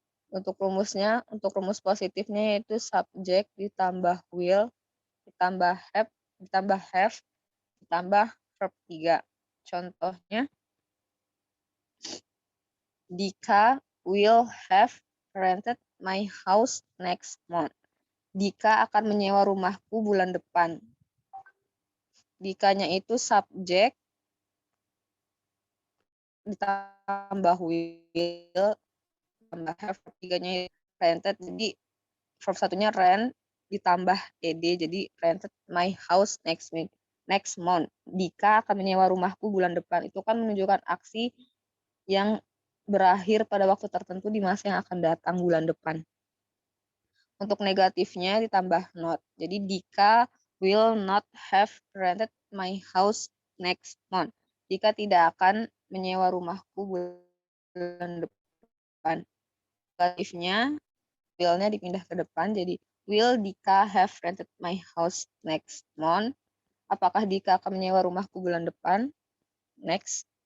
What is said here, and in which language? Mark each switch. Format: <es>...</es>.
<id>Untuk rumusnya, untuk rumus positifnya yaitu subject ditambah will, ditambah have, ditambah verb 3.</id> <en>Contohnya, Dika will have rented my house next month.</en> <id>Dika akan menyewa rumahku bulan depan. Dikanya itu subjek ditambah will ditambah have, verb 3-nya rented, jadi verb 1-nya rent ditambah ed, jadi</id> <en>rented my house next month.</en> <id>Dika akan menyewa rumahku bulan depan. Itu kan menunjukkan aksi yang berakhir pada waktu tertentu di masa yang akan datang bulan depan. Untuk negatifnya ditambah not.</id> <en>Jadi Dika will not have rented my house next month.</en> <id>Dika tidak akan menyewa rumahku bulan depan. Negatifnya will-nya dipindah ke depan, jadi</id> <en>will Dika have rented my house next month?</en> <id>Apakah Dika akan menyewa rumahku bulan depan? Next.</id>